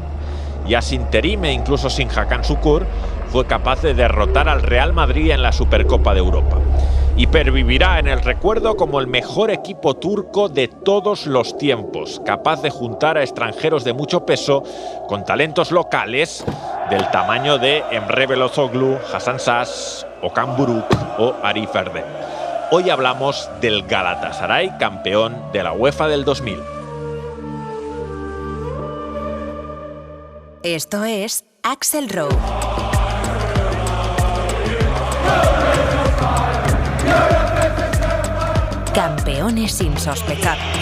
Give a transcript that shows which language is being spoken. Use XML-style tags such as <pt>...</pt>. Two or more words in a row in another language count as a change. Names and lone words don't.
<es>Ya sin Terim e incluso sin Hakan Şükür, fue capaz de derrotar al Real Madrid en la Supercopa de Europa. Y pervivirá en el recuerdo como el mejor equipo turco de todos los tiempos, capaz de juntar a extranjeros de mucho peso con talentos locales del tamaño de Emre Belözoğlu, Hasan Şaş, Okan Buruk o Arif Erdem. Hoy hablamos del Galatasaray, campeón de la UEFA del 2000. Esto es Axel Road. Campeones insospechados.</es>